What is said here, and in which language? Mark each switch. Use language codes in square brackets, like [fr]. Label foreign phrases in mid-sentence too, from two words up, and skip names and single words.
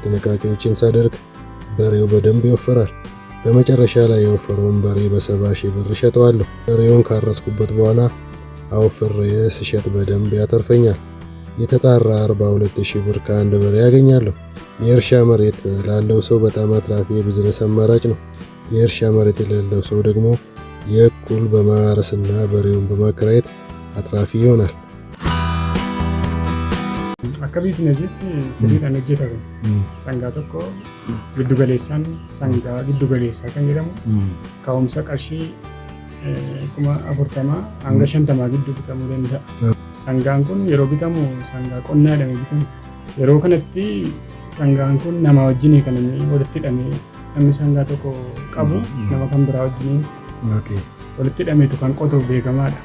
[am] ጥንቃቄዎችን ሳደርግ በሬው በደንብ ይወፈራል። በመጨረሻ ላይ የወፈረውን በሬ በ70,000 ብር እሸጠዋለሁ። በሬውን ካረስኩበት በኋላ አወፍሬ ስሸጥ በደንብ ያተርፈኛል። የተጣራ 42,000 ብር ከአንድ በሬ ያገኛለሁ። የእርሻ መሬት ላለው ሰው በጣም አትራፊ የቢዝነስ አማራጭ ነው። የእርሻ መሬት የሌለው ሰው ደግሞ የእኩል በማረስና በሬውን በማከራየት አትራፊ ይሆናል። [om] akka biizinesiitti sirriidhaan hojjetame sangaa tokko giddu galeessaan sangaa giddu galeessaa kan jedhamu ka'umsa qarshii 40,000 hanga 50,000 gidduu bitamuu danda'a. Sangaan kun yeroo bitamu sangaa qonnaa jedhamee bitamu. Yeroo kanatti sangaan kun nama wajjin kan inni walitti hidhamee namni sangaa tokko qabu nama kan biraa wajjin walitti hidhameetu kan qotuuf beekamaadha.